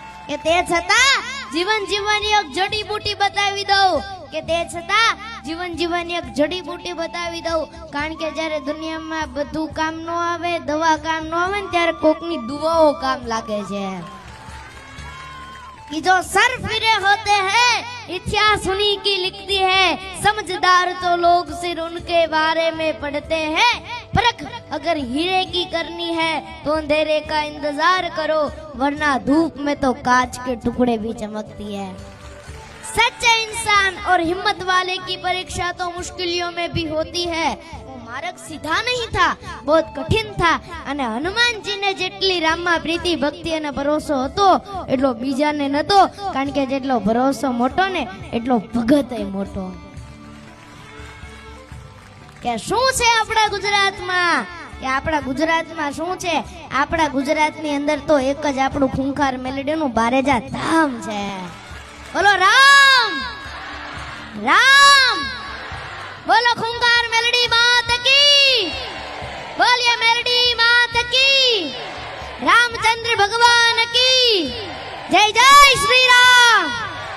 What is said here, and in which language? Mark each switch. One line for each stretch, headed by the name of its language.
Gujarati: કે તે છતાં જીવન જીવવાની એક જડીબુટી બતાવી દઉં, કે તે છતાં જીવન જીવવાની એક જડીબુટી બતાવી દઉં. કારણ કે જ્યારે દુનિયામાં બધું કામ ન આવે, દવા કામ ન આવે ને ત્યારે કોકની દુઆઓ કામ લાગે છે.
Hindi: कि जो सर फिरे होते हैं इतिहास उन्हीं की लिखती है, समझदार तो लोग सिर उनके बारे में पढ़ते हैं. परख अगर हीरे की करनी है तो अंधेरे का इंतजार करो, वरना धूप में तो कांच के टुकड़े भी चमकती है. सच्चे इंसान और हिम्मत वाले की परीक्षा तो मुश्किलों में भी होती है. मार्ग सीधा नहीं था, बहुत कठिन था.
Gujarati: અને હનુમાનજીને જેટલી રામમાં પ્રીતિ, ભક્તિ અને ભરોસો હતો એટલો બીજાને નતો. કારણ કે જેટલો ભરોસો મોટો ને એટલો ભગત મોટો. કે શું છે આપણા ગુજરાતમાં, કે આપણા ગુજરાતમાં શું છે? આપણા ગુજરાતની અંદર તો એક જ આપણું ખૂંખાર મેલડીનું બારેજાત ધામ છે.
Hindi: બોલો રામ રામ, બોલો ખૂંખાર મેલડી માત કી, બોलिए मेलडी मात की, रामचंद्र भगवान की जय. जय श्री राम.